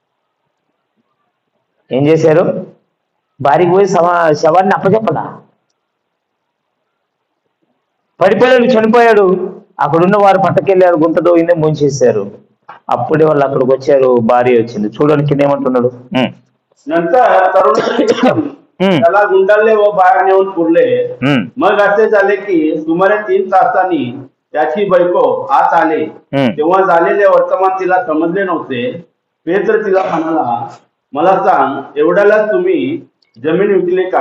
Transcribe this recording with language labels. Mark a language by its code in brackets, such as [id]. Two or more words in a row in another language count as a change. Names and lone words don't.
[te] ఏం చేశారు? భార్యకు పోయి శవాన్ని అప్పచెప్పలా. పడిపోయాడు, చనిపోయాడు. అక్కడున్న వారు పట్టకెళ్ళారు, గుంటతో ఇందే ముంచేశారు. అప్పుడే వాళ్ళు అక్కడికి వచ్చారు, భార్య వచ్చింది. చూడండి కింద ఏమంటున్నాడు? [mr] नंतर तरुण त्याला गुंडाळले व बाहेर नेऊन पुरले. मग असे झाले की सुमारे 3 तासांनी त्याची बायको आत आले. तेव्हा झालेले वर्तमान तिला समजले नव्हते. पेत्र तिला म्हणाला, मला सांग, एवढ्यालाच तुम्ही जमीन विकली काय?